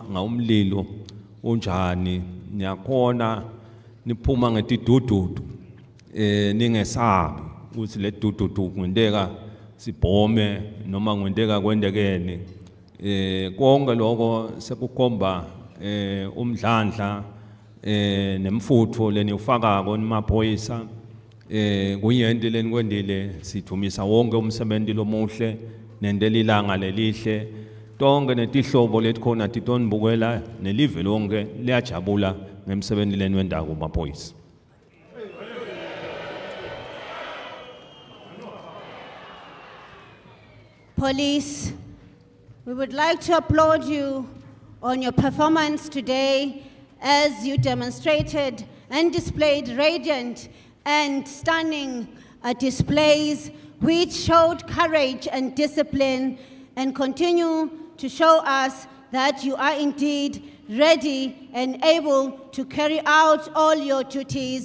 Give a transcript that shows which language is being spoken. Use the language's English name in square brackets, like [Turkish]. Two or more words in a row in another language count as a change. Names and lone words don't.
[Swati] ngawumlilo unjani niyakhona niphuma ngetidududu ningesabi ukuthi le dududu kwendeka sibhome noma kwendeka kwendekene konke lokho sekukhomba umdlandla nemfutho lenifakako nimaphoyisa kuyinto lenikwendile sithumisa wonke umsebenzi lomuhle nendela ilanga lelihle tonke netihlobo letikhona titonibukela nelive lonke liyajabula ngemsebenzi leniwendako maphoyisa. [English] Police, we would like to applaud you on your performance today as you demonstrated and displayed radiant and stunning displays which showed courage and discipline and continue to show us that you are indeed ready and able to carry out all your duties.